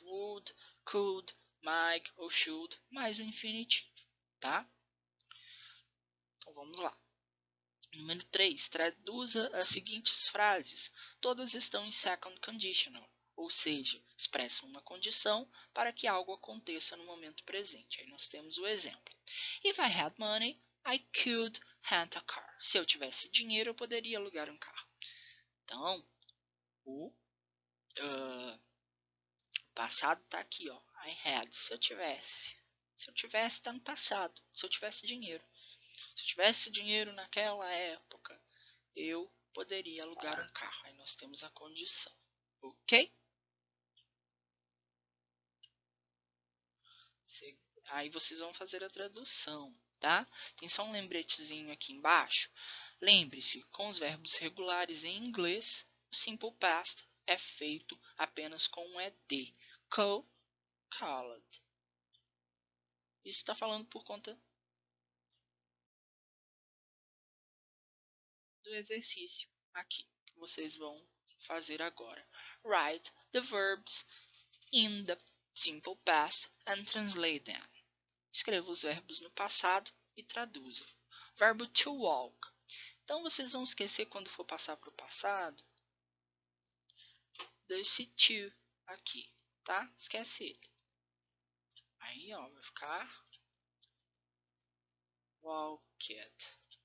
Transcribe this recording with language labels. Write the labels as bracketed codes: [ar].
[pt] Would, could, might ou should, mais o infinitivo. Tá? Então vamos lá. Número 3. Traduza as seguintes frases. Todas estão em second conditional, ou seja, expressam uma condição para que algo aconteça no momento presente. Aí nós temos o exemplo. [en] If I had money, I could rent a car. [pt] Se eu tivesse dinheiro, eu poderia alugar um carro. Então, o passado está aqui, ó. [en] I had. [pt] Se eu tivesse. Se eu tivesse, está no passado. Se eu tivesse dinheiro. Se eu tivesse dinheiro naquela época, eu poderia alugar um carro. Aí nós temos a condição. Ok? Aí vocês vão fazer a tradução, tá? Tem só um lembretezinho aqui embaixo. Lembre-se, com os verbos regulares em inglês, o simple past é feito apenas com um ed. Called. Isso está falando por conta do exercício aqui que vocês vão fazer agora. [en] Write the verbs in the simple past and translate them. [pt] Escreva os verbos no passado e traduza. Verbo to walk. Então vocês vão esquecer quando for passar para o passado desse to aqui, tá? Esquece ele. Aí, ó, vai ficar walked.